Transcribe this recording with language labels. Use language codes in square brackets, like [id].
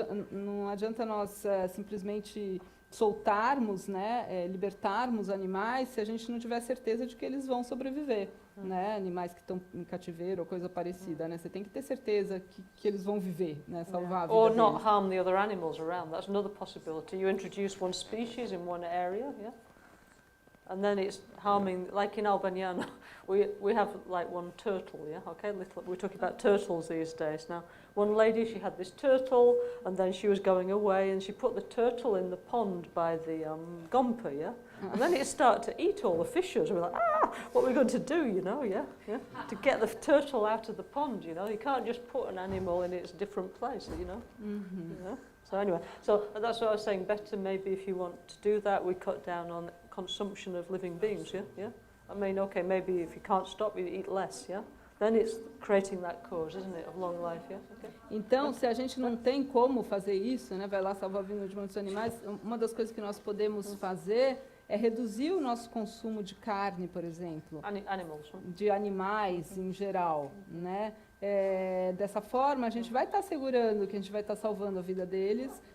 [pt] Não adianta nós simplesmente soltarmos, né, libertarmos animais se a gente não tiver certeza de que eles vão sobreviver, né, animais que estão em cativeiro ou coisa parecida, né, você tem que ter certeza que eles vão viver, né, salvar a vida [en] Or [pt] deles. [en] not harm the other animals around. That's another possibility. You introduce one species in one area, yeah? And then it's harming, like in Albaniano, we have like one turtle, yeah, okay, we're talking about turtles these days. Now, one lady, she had this turtle, and then she was going away, and she put the turtle in the pond by the gompa, yeah? And then it started to eat all the fishes. We're like, what are we going to do, you know, yeah? To get the turtle out of the pond, you know? You can't just put an animal in its different place, you know? You know? So anyway, so that's what I was saying, better maybe if you want to do that, we cut down on consumption of living beings, yeah? I mean, okay, maybe if you can't stop, you eat less, yeah? Then it's creating that cause, isn't it, of long life, yeah? Okay. [pt] Então, se a gente não tem como fazer isso, né, vai lá salvar a vida de muitos animais, uma das coisas que nós podemos fazer é reduzir o nosso consumo de carne, por exemplo, [en] Animals, huh? [pt] de animais em geral, né? Dessa forma, a gente vai estar assegurando que a gente vai estar salvando a vida deles.